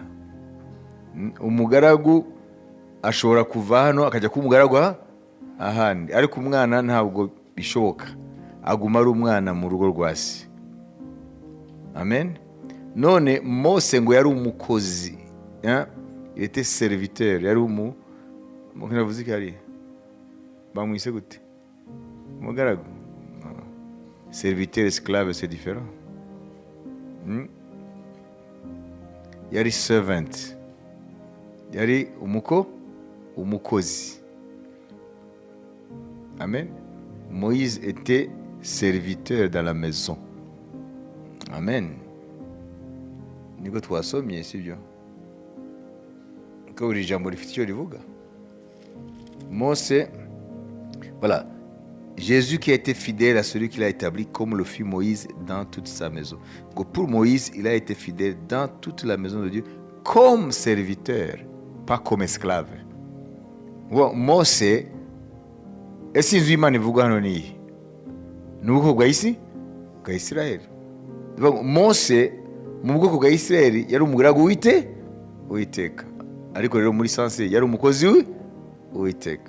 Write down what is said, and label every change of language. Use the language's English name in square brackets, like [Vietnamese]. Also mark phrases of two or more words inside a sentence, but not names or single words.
[Kinyarwanda] Umugaragu ashobora kuva hano akajya kuba umugaragu ahandi, ariko umwana ntabwo bishoboka, aguma ari umwana mu rugo rwa se. Amen. None Mose ngo yari umukozi, [French] il était serviteur, [Kinyarwanda] yari navuze ko yari bamwise gute? Umugaragu. [French] Serviteur, esclave, c'est différent. [Kinyarwanda] Yari servant, yari umukozi. Amen. [French] Moïse était serviteur dans la maison. [Kinyarwanda] Amen. Niko twasomye sibyo? Ko buri jambo rifite icyo rivuga. Mose, [French] voilà. Jésus qui a été fidèle à celui qu'il a établi comme le fut Moïse dans toute sa maison. Donc pour Moïse, il a été fidèle dans toute la maison de Dieu comme serviteur, pas comme esclave. [Kinyarwanda] Mose, ese inzu y'Imana ivuga hano ni ubwoko bwa Isirayeli. Mose mu bwoko bwa Isirayeli yari umugaragu w'Uwiteka, ariko rero muri sanse yari umukozi w'Uwiteka.